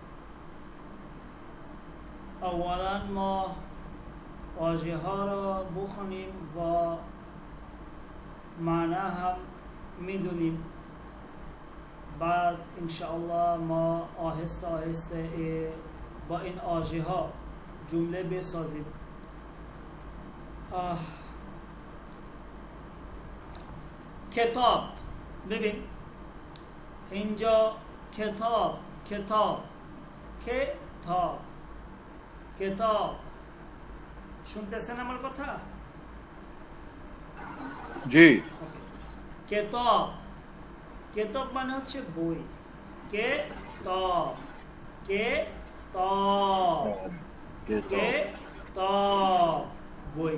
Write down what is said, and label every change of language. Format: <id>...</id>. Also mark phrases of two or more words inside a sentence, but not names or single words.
<fa>اولا ما واژه ها را بخونیم و معنی هم میدونیم، بعد انشاءالله ما آهسته آهسته با این واژه ها جمله بسازیم. کتاب، ببین اینجا کتاب</fa> <bn>শুনতেছেন আমার কথা? জি। কেতাব মানে হচ্ছে বই। বই।</bn>